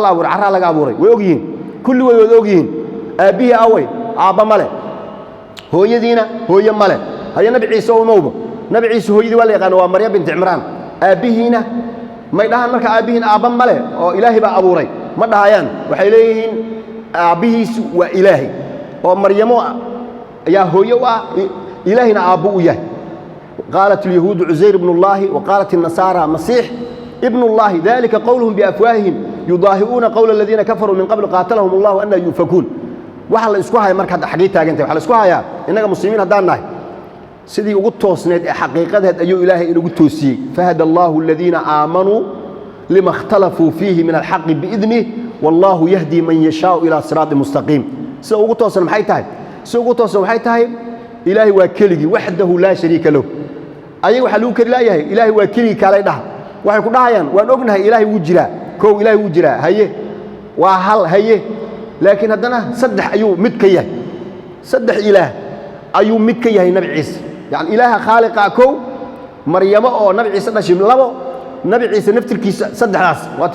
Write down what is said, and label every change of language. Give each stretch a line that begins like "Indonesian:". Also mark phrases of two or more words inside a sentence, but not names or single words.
Somali: la abuuray carraa laga abuuray way og yihiin kulli way wada og yihiin aabbihii away aabba male hooyadiina hooye male haya nabi ciise oo umowba nabi ciise hooyadii waa la yaqaana waa maryam binti cimraan aabbihiina may dhahaan marka aabbihiin aabba male oo ilaahay baa abuuray ma dhahayaan waxay leeyihiin aabbihiisu waa ilaahay oo maryamo ayaa hooye u ah ilaahina aabbo u yahay
Arabic: قالت اليهود عزير ابن الله وقالت النصارى مسيح ابن الله ذلك قولهم بأفواههم يضاهئون قول الذين كفروا من قبل قاتلهم الله أن يؤفكون
Somali: waxa la isku hayaa marka xaqiiqo taagantay waxa la isku hayaa inaga muslimiin hadaan nahay sidii ugu toosneed ee xaqiiqadeed ayuu ilaahay inagu toosiyay
Arabic: فهدى الله الذين آمنوا لما اختلفوا فيه من الحق بإذنه والله يهدي من يشاء إلى صراط مستقيم
Somali: sida ugu toosan maxay tahay sida ugu toosan waxay tahay ilaahay waa keligi wahdahu
Arabic: لا شريك له
Somali: ayaga waxa lagu kari laayahay ilaahay waa keligi kale dhaha waxay ku dhahayaan waan ognahay ilaahay wuu jiraa koow ilaahay wuu jiraa haye waa hal haye laakiin haddana saddex ayuu mid ka yahay saddex ilaah ayuu mid ka yahay nabi ciise yani ilaaha khaaliqa koow maryamo oo nabi ciise dhashay labo nabi ciise naftirkiisa saddexdaas waa